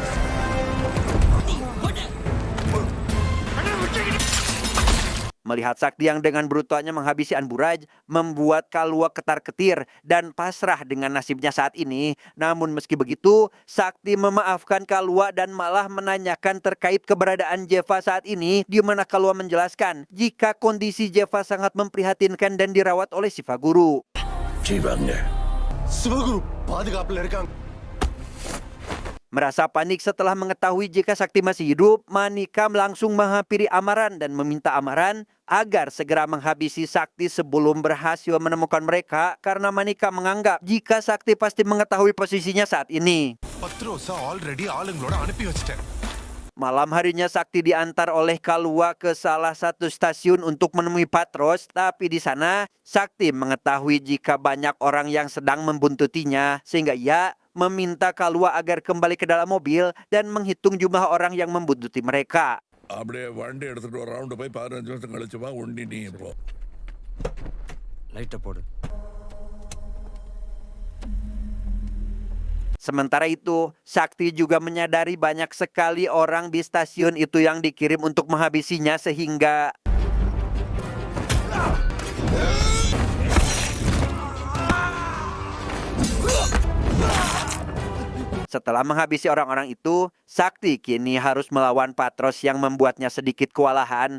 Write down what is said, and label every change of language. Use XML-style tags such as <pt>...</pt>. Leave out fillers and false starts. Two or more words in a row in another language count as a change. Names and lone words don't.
<id>melihat Sakti yang dengan brutalnya menghabisi Anburaj membuat Kalua ketar-ketir dan pasrah dengan nasibnya saat ini. Namun meski begitu, Sakti memaafkan Kalua dan malah menanyakan terkait keberadaan Jeva saat ini, di mana Kalua menjelaskan jika kondisi Jeva sangat memprihatinkan dan dirawat oleh Sivaguru.</id> <ta>Sivaguru, பாதுகாப்புல இருக்காங்க.</ta> <id>Merasa panik setelah mengetahui jika Sakti masih hidup, Manikam langsung menghampiri Amaran dan meminta Amaran agar segera menghabisi Sakti sebelum berhasil menemukan mereka, karena Manikam menganggap jika Sakti pasti mengetahui posisinya saat ini. Malam harinya Sakti diantar oleh Kalua ke salah satu stasiun untuk menemui Patros, tapi di sana Sakti mengetahui jika banyak orang yang sedang membuntutinya, sehingga ia meminta Kalua agar kembali ke dalam mobil dan menghitung jumlah orang yang membuntuti mereka.</id> <ta>அப்படியே வண்டி எடுத்துட்டு ஒரு ரவுண்டு போய் 15 நிமிஷம் கழிச்சு வா, உண்டி நீ இப்போ Light போடு.</ta> <id>Sementara itu, Sakti juga menyadari banyak sekali orang di stasiun itu yang dikirim untuk menghabisinya, sehingga setelah menghabisi orang-orang itu, Sakti kini harus melawan Patros yang membuatnya sedikit kewalahan.</id>